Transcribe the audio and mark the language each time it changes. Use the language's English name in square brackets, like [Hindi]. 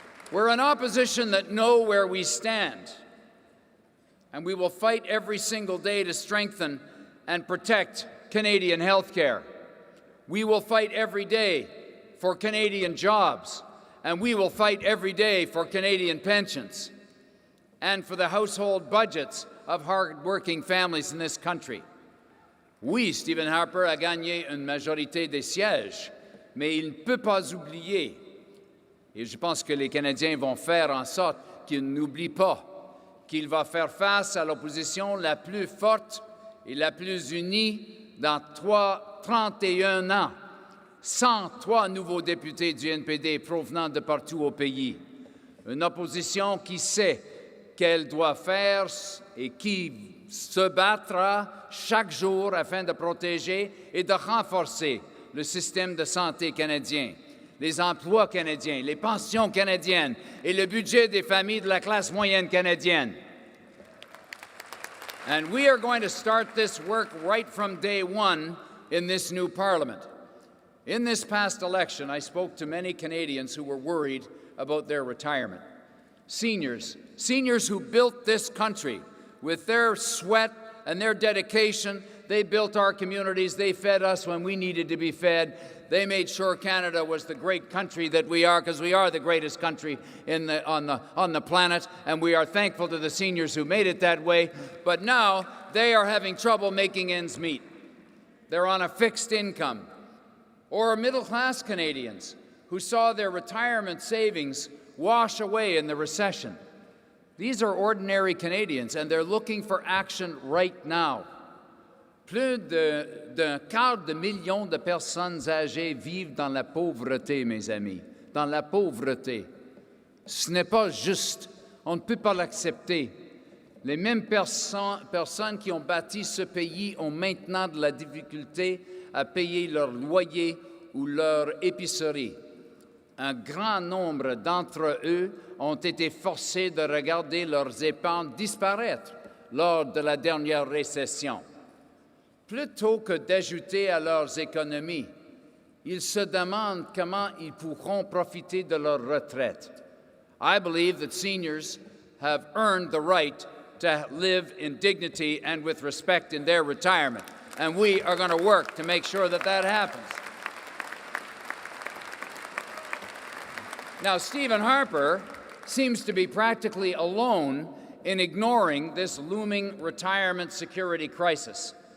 [English] We're an opposition that know where we stand, and we will fight every single day to strengthen and protect Canadian health care. We will fight every day for Canadian jobs, and we will fight every day for Canadian pensions and for the household budgets of hard-working families in this country. [French] Oui, Stephen Harper a gagné une majorité des sièges, mais il ne peut pas oublier. Et je pense que les Canadiens vont faire en sorte qu'il n'oublie pas qu'il va faire face à l'opposition la plus forte et la plus unie dans 31 ans. 103 nouveaux députés du NPD provenant de partout au pays. Une opposition qui sait qu'elle doit faire et qui se battra chaque jour afin de protéger et de renforcer le système de santé canadien, les emplois canadiens, les pensions canadiennes et le budget des familles de la classe moyenne canadienne. [English] And we are going to start this work right from day one in this new Parliament. In this past election, I spoke to many Canadians who were worried about their retirement. Seniors who built this country with their sweat and their dedication. They built our communities. They fed us when we needed to be fed. They made sure Canada was the great country that we are, because we are the greatest country on the planet, and we are thankful to the seniors who made it that way. But now they are having trouble making ends meet. They're on a fixed income. Or middle-class Canadians who saw their retirement savings wash away in the recession. These are ordinary Canadians, and they're looking for action right now. [French] Plus d'un quart de million de personnes âgées vivent dans la pauvreté, mes amis, dans la pauvreté. Ce n'est pas juste. On ne peut pas l'accepter. Les mêmes personnes qui ont bâti ce pays ont maintenant de la difficulté à payer leur loyer ou leur épicerie. Un grand nombre d'entre eux ont été forcés de regarder leurs épargnes disparaître lors de la dernière récession. Plutôt que d'ajouter à leurs économies, ils se demandent comment ils pourront profiter de leur retraite. [English] I believe that seniors have earned the right to live in dignity and with respect in their retirement, and we are going to work to make sure that that happens. Now, Stephen Harper seems to be practically alone in ignoring this looming retirement security crisis.